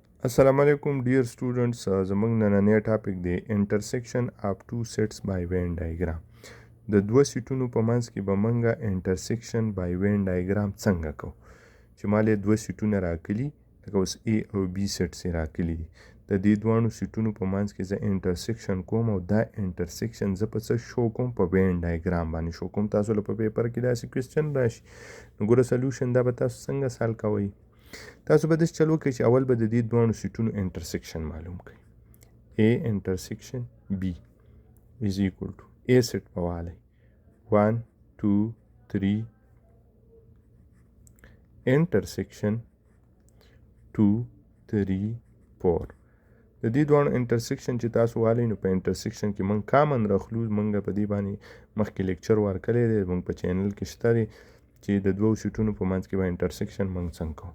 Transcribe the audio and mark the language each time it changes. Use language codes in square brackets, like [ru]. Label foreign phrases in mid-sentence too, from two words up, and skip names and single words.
[ar] السلام عليكم [en] dear students. [ps] زموږ نننی ټاپک دی [en] intersection of two sets by Venn diagram. [ps] د دوه سیټونو په منځ کې به موږ [en] intersection by Venn diagram [ps] څنګه کوو چې مالې دوه سیټونه راکلي لکه اوس A او B سیټ یې راکلي دي د دې دواړو سیټونو په منځ کې زه intersection کوم او دا intersection زه په څه شو کوم په [en] Venn diagram [ps] باندې شو کوم. تاسو له په پیپر کې داسې کوېسچن راشي نو ګوره سلیوشن دا به تاسو څنګه سال کوئ. تاسو به داسې چل وکړئ چې اول به د دې دواړو سیټونو انټرسیکشن معلوم کړئ. A انټرسیکشن B [en] is equal to [ps] A سیټ په والی 1 2 3 انټرسیکشن 2 3 4. د دې دواړو انټرسیکشن چې تاسو والی نو په انټرسیکشن کې موږ کامن راخلو. موږ په دې باندې مخکې لیکچر ورکړی دی موږ په چینل کې شته دی چې د دوو سیټونو په منځ کې به انټرسیکشن موږ څنګه کوو.